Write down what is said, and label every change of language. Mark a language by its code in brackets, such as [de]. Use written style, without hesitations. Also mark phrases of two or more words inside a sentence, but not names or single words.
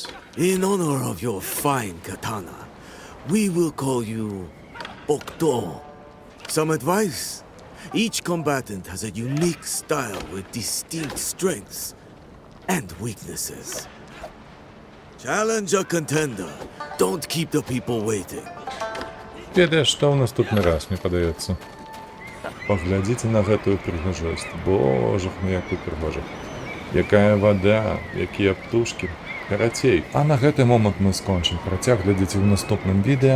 [en] In honor of your fine katana, we will call you Okto. Some advice? Each combatant has a unique style with distinct strengths and weaknesses. Challenge a contender. Don't keep the people waiting. [be] Ведаеш, што ў наступны раз, мне падаецца. Паглядзіце на гэтую прыгажосць. Божах мой, якую прыгожа. Якая вада, якія птушкі. Карацей, а на гэты момант мы скончым. Працяг глядзіце ў наступным відэа.